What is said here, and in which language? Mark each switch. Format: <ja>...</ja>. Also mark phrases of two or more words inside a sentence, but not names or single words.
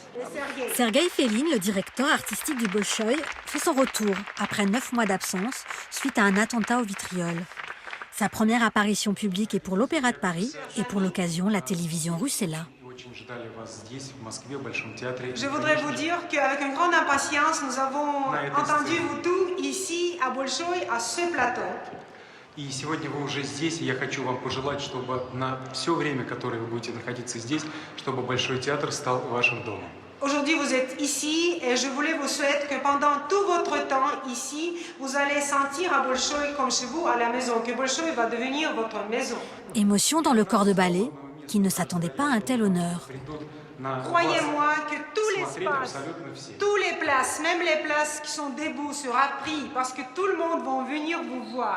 <fr>Sergueï Félin, le directeur artistique du Bolchoï, fait son retour après 9 mois d'absence suite à un attentat au vitriol. Sa première apparition publique est pour l'Opéra de Paris et pour l'occasion, la télévision russe est là. Je voudrais vous dire qu'avec une grande impatience, nous avons entendu vous tous ici à Bolchoï, à ce plateau.</fr> <ru>И сегодня вы уже здесь, и я хочу вам пожелать, чтобы на все время, которое вы будете находиться здесь, чтобы Большой театр стал вашим домом.</ru> <fr>Aujourd'hui, vous êtes ici et je voulais vous souhaiter que pendant tout votre temps ici, vous allez sentir à Bolchoï comme chez vous, à la maison, que Bolchoï va devenir votre maison. Émotion dans le corps de ballet, qui ne s'attendait pas à un tel honneur. Croyez-moi que tout l'espace, toutes les places, même les places qui sont debout, sera pris parce que tout le monde va venir vous voir.</fr>